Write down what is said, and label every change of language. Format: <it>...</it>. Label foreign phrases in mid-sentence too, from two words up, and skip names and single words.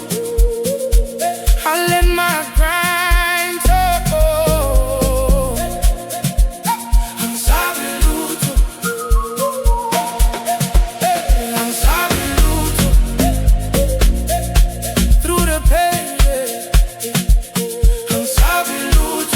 <en>I let my grind go.</en> <zu>Angisabi lutho. Angisabi lutho.</zu> <en>Through the pain</en> <zu>angisabi lutho.</zu>